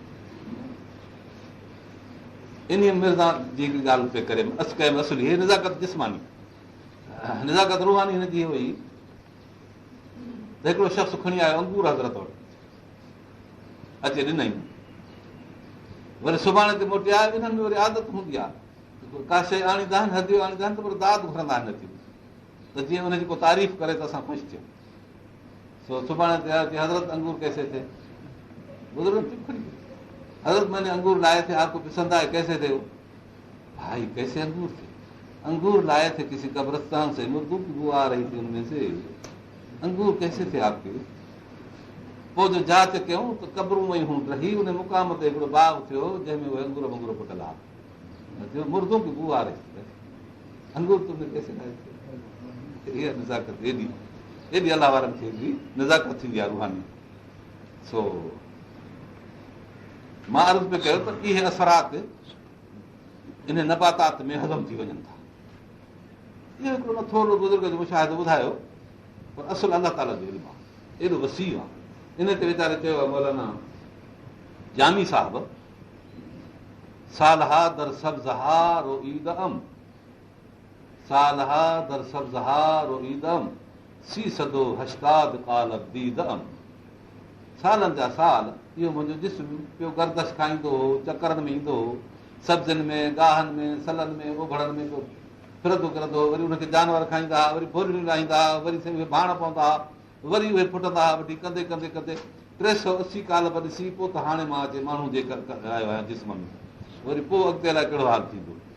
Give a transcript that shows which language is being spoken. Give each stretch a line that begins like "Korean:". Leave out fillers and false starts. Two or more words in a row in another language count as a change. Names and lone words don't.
Sindhi: इन मिर्ज़ा जी ॻाल्हि पे करे कयमि असुली हे निज़ाकत जिस्मानी, निज़ाकत रूहानी हिनजी हुई त हिकिड़ो शख़्स खणी आयो अंगूर हज़रत वटि, अचे ॾिनई, वरी सुभाणे ते मोटी आया। इन्हनि में वरी आदत हूंदी आहे का शइ आणींदा आहिनि, हदियो आणींदा आहिनि त पर दाद घुरंदा आहिनि नथी, त जीअं हुनजी को तारीफ़ करे त असां ख़ुशि थियूं। सो सुभाणे ते आया
Urdu: कि حضرت انگور کیسے تھے، بزرگ حضرت میں نے انگور لائے تھے، آپ کو پسند آئے، کیسے تھے وہ? بھائی کیسے انگور تھے? انگور لائے تھے کسی قبرستان سے، مُردوں کی بو آ رہی تھی ان میں سے، انگور کیسے تھے آپ کے?
Sindhi: पोइ जो जांच कयूं त कब्रूं वई हूं रही, उन मुक़ाम ते हिकिड़ो बाग थियो जंहिंमें उहे अंगूर वंगूर फुटल हा,
Urdu: مُردوں کی بو آ رہی تھی، انگور تم نے کیسے لائے تھے?
Sindhi: इहा निज़ाकत एॾी एॾी अलाह वारनि खे एॾी निज़ाकत थींदी आहे रूहानी। सो मां अर्ज़ु पियो कयो त इहे असरात इन नबातात में हज़म थी वञनि था। इहो हिकिड़ो न थोरो बुज़ुर्ग जो मुशाहिदो ॿुधायो, पर असुल अलाह ताला जो इल्मु आहे, एॾो वसी आहे। इन ते वीचारे चयो आहे मौलाना जामी साहिब,
Persian: سال‌ها در سبزه‌ها روییده‌ام، سال‌ها در سبزه‌ها روییده‌ام، سیصد و هشتاد قالب دیده‌ام.
Sindhi: सालनि जा साल इहो मुंहिंजो जिस्म पियो गर्दश खाईंदो हो, चकरनि में ईंदो हो, सब्जियुनि में, गाहनि में, सलनि में, ओभड़नि में पियो फिरंदो करंदो हो, वरी उनखे जानवर खाईंदा हुआ, वरी भोलियूं ॻाईंदा हुआ, वरी उहे भाण पवंदा हुआ, वरी उहे फुटंदा हुआ, वठी कंदे कंदे कंदे 380 कालब ॾिसी पोइ त हाणे मां अचे माण्हू जे आयो आहियां जिस्म में, वरी पोइ अॻिते अलाए कहिड़ो हाल थींदो।